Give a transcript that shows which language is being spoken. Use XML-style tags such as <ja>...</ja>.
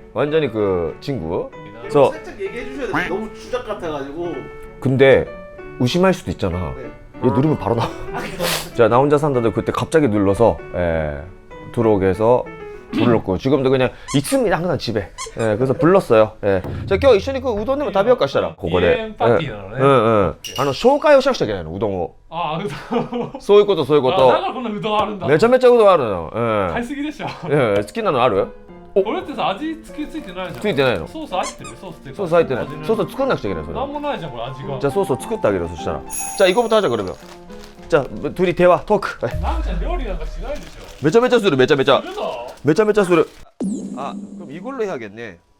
<ko>완전히 그 친구. 그래서 살짝 얘기해 주셔야 돼. 너무 주작 같아가지고. 근데 의심할 수도 있잖아. 네. 얘 누르면 바로 나와. 자, 나 혼자 산다도 그때 갑자기 눌러서 들어오게 해서 불렀고 지금도 그냥 있습니다 항상 집에. 그래서 불렀어요. 자,</ko> <ja>今日一緒に</ja> <ko>그 우동</ko> <ja>でも食べようかしたらここで。記念パーティーなのね。紹介をしなくちゃいけないのうどんを。ああ、うどん。そういうことそういうこあ、だと。からこんなうどんあるんだ。めちゃめちゃうどんあるの。買いすぎでしょ。好きなのある？これってさ、味ついてないじゃん。ついてないの。ソース入ってる？ソースっていうか。ソース入ってない。味のソース作んなくちゃいけないそれ。なんもないじゃんこれ味が。じゃあソースを作ってあげるよそしたら。じゃあ</ja> <ko>이거부터 하자 그러면. 자, 둘이 대화 토크.</ko> <ja>ナムちゃん料理なんかしないでしょ。めちゃめちゃするめちゃめちゃするぞ。めちゃめちゃする。</ja> <ko>아, 그럼 이걸로 해야겠네.</ko>